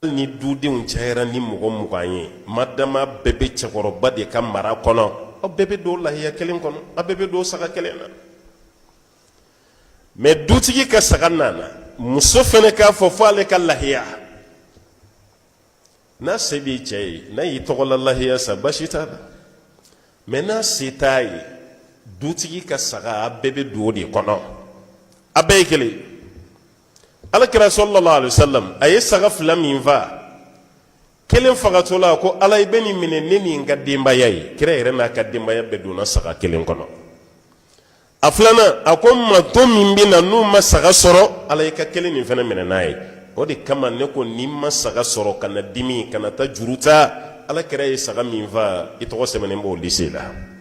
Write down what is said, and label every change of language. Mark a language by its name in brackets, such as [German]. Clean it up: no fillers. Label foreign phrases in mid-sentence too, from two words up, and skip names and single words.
[Bambara] ni dudenw cayara ni mɔgɔ mugan ye madama bɛɛ bɛ cɛkɔrɔba de ka mara kɔnɔ aw bɛɛ bɛ don lahiya kelen kɔnɔ aw bɛɛ bɛ don saga kelen na mais dutigi ka saga nana muso fɛnɛ k'a fɔ fo ale ka lahiya n'a se b'i cɛ ye n'a y'i tɔgɔla lahiya sa basi t'a la mais n'a se t'a ye dutigi ka saga a bɛɛ bɛ don o de kɔnɔ a bɛɛ ye kelen alakira [Arabic] صلى الله عليه وسلم [Bambara] a ye saga fila min fa kelen fagatɔla ko ala i bɛ nin minɛ ne ni n ka denbaya ye kira yɛrɛ n'a ka denbaya bɛɛ donna saga kelen kɔnɔ a filanan a ko mato min bɛ na n'u ma saga sɔrɔ ala i ka kelen nin fana minɛ n'a ye o de kama ne ko n'i ma saga sɔrɔ ka na dimi ka na taa juru ta alakira ye saga min fa i tɔgɔ sɛbɛnnen b'o lise la